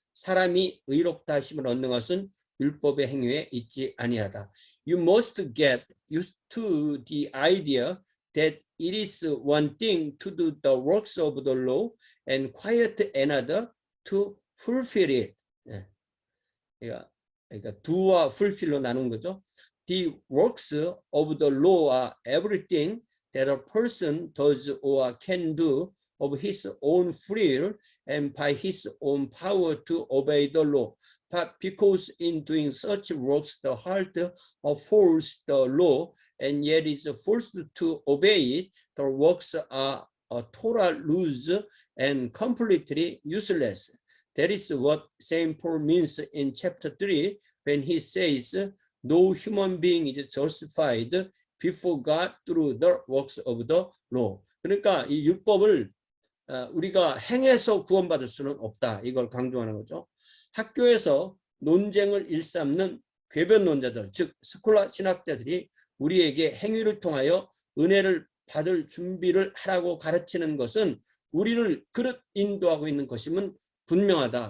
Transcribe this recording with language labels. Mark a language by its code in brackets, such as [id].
[ko] 사람이 의롭다 하심을 얻는 것은 율법의 행위에 있지 아니하다. [en] You must get used to the idea that it is one thing to do the works of the law and quite another to fulfill it. [ko] 예. 그러니까 do와 fulfill로 나눈 거죠. [en] The works of the law are everything that a person does or can do of his own free will and by his own power to obey the law. But because in doing such works the heart upholds the law and yet is forced to obey it, the works are a total loose and completely useless. That is what St. Paul means in chapter 3 when he says, no human being is justified before God through the works of the law. [ko] 그러니까 이 율법을 우리가 행해서 구원받을 수는 없다. 이걸 강조하는 거죠. 학교에서 논쟁을 일삼는 궤변론자들, 즉 스콜라 신학자들이 우리에게 행위를 통하여 은혜를 받을 준비를 하라고 가르치는 것은 우리를 그릇 인도하고 있는 것임은 분명하다.